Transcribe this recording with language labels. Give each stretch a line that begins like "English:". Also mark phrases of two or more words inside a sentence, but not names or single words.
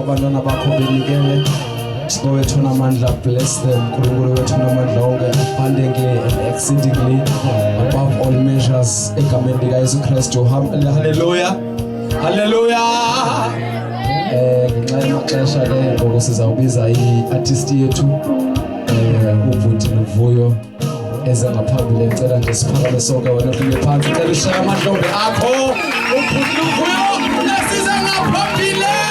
Xhosa: abantwana bakho benikele Singowethu namandla,
English: bless them.
Zulu: Nkulunkulu wethu namandla onke
English: abundantly and exceedingly above all measures
Zulu: egameni lika Yesu Kristu. Hallelujah. Hallelujah.
Xhosa: Ngenxa yamaxesha ke ngoku sizawubiza i-artist yethu uBhuti Luvuyo eze ngaphambili ecela nje siphakame sonke wena ufike phansi cela ushaye amadlombe akho uBhuti Luvuyo esize ngaphambili.